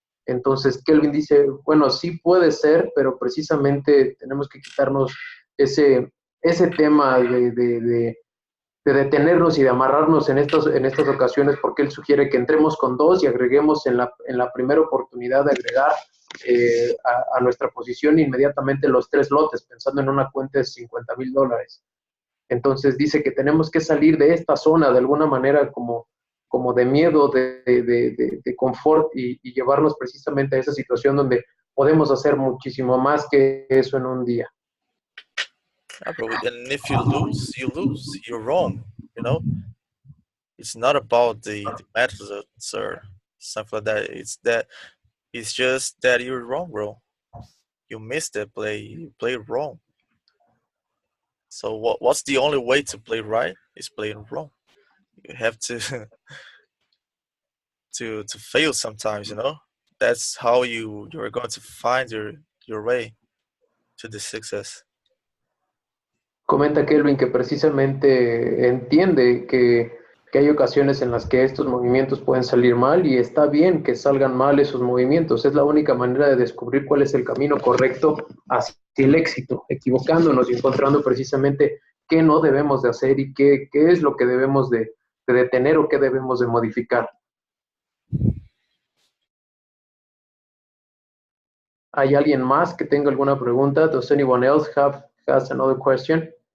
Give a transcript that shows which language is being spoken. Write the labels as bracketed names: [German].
[Spanish] Entonces Kelvin dice, bueno, sí puede ser, pero precisamente tenemos que quitarnos ese tema de detenernos y de amarrarnos en estas ocasiones, porque él sugiere que entremos con dos y agreguemos en la primera oportunidad de agregar a nuestra posición inmediatamente los tres lotes, pensando en una cuenta de $50,000. Entonces dice que tenemos que salir de esta zona de alguna manera como de miedo, de confort y llevarnos precisamente a esa situación donde podemos hacer muchísimo más que eso en un día. [English] Yeah, bro. And if you lose, you lose. You're wrong. You know, it's not about the methods or something like that. It's just that you're wrong, bro. You missed that play. You played wrong. So what's the only way to play right? Is playing wrong. You have to to fail sometimes. That's how you're going to find your way to the success. [Spanish] Comenta Kelvin que precisamente entiende que hay ocasiones en las que estos movimientos pueden salir mal y está bien que salgan mal esos movimientos. Es la única manera de descubrir cuál es el camino correcto hacia el éxito, equivocándonos y encontrando precisamente qué no debemos de hacer y qué es lo que debemos de detener o qué debemos de modificar. ¿Hay alguien más que tenga alguna pregunta? [English] Does anyone else has another question?